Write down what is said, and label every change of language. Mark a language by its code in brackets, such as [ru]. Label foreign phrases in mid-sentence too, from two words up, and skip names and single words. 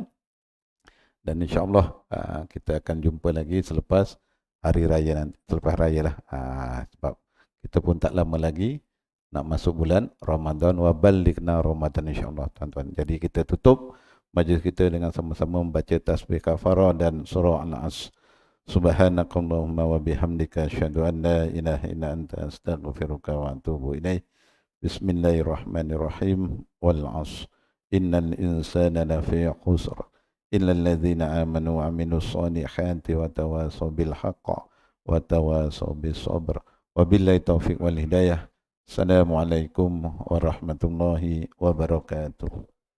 [ms] Dan insya-Allah kita akan jumpa lagi selepas hari raya nanti, selepas raya lah. Sebab kita pun tak lama lagi nak masuk bulan Ramadan, [ar] وبلغنا رمضان [ms] insya-Allah tuan-tuan. Jadi kita tutup majlis kita dengan sama-sama membaca tasbih kafarah dan surah An-Nas. [ar] سبحانك اللهم وبحمدك أشهد أن لا إله إلا أنت أستغفرك وأتوب إليك. Bismillahirrahmanirrahim. والعصر. إن الإنسان لفي خسر. إلا الذين آمنوا وعملوا الصالحات وتواصوا بالحق وتواصوا بالصبر. وبالله التوفيق والهداية. السلام عليكم ورحمة الله وبركاته.